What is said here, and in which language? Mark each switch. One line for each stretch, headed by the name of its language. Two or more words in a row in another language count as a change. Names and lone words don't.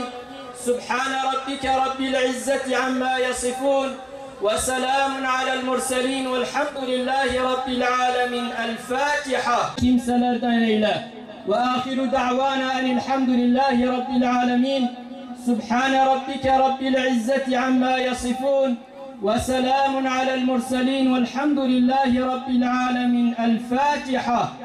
Arabic: سبحان ربك رب العزة عما يصفون. وسلام على المرسلين والحمد لله رب العالمين.
Turkish: El Fatiha. Kimselerden eyle.
Arabic: وآخر دعوانا أن الحمد لله رب العالمين. سبحان ربك رب العزة عما يصفون. وسلام على المرسلين والحمد لله رب العالمين. الفاتحة.